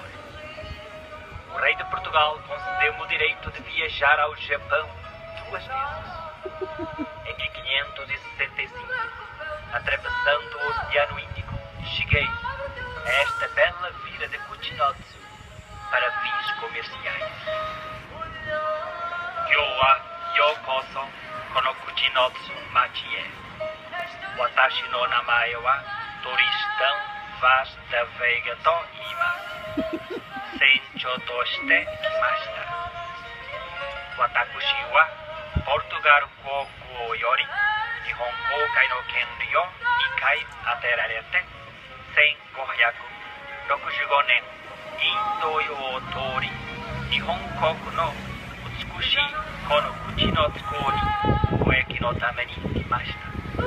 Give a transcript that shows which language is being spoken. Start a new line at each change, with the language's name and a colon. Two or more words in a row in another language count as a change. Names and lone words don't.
Portuguese: O rei de Portugal concedeu-me o direito de viajar ao Japão 2 vezes. Em 1565, atravessando o Oceano Índico, cheguei a esta bela vila de Coutinho para fins comerciais.
Japanese: 今日はようこそこの口之津町へ. 私の名前は Tristão Vaz da Veiga と言います. 船長として来ました。私は Portugal 国をより日本航海の権利を 2 回当てられて1565年インド洋を通り日本国の美しいこの口の津港に交易のために来ました。